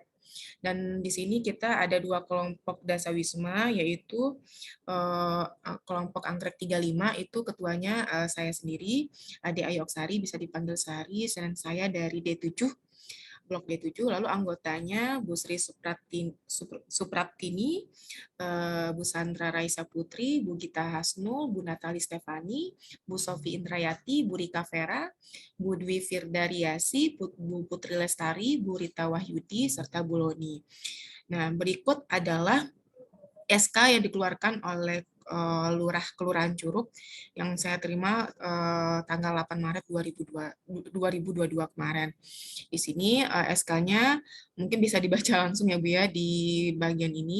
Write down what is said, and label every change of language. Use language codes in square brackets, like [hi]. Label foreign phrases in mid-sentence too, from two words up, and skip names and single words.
[id] Dan di sini kita ada 2 kelompok Dasawisma yaitu kelompok Anggrek 35 itu ketuanya saya sendiri, Ade Ayoksari bisa dipanggil Sari, dan saya dari D7 Blok D7, lalu anggotanya Bu Sri Supraptini, Bu Sandra Raisa Putri, Bu Gita Hasnul, Bu Natali Stefani, Bu Sofi Indrayati, Bu Rika Vera, Bu Dwi Firdariasi, Bu Putri Lestari, Bu Rita Wahyudi, serta Bu Loni. Nah, berikut adalah SK yang dikeluarkan oleh Lurah Kelurahan Curug yang saya terima tanggal 8 Maret 2022 kemarin. Di sini SK-nya mungkin bisa dibaca langsung ya Bu ya di bagian ini.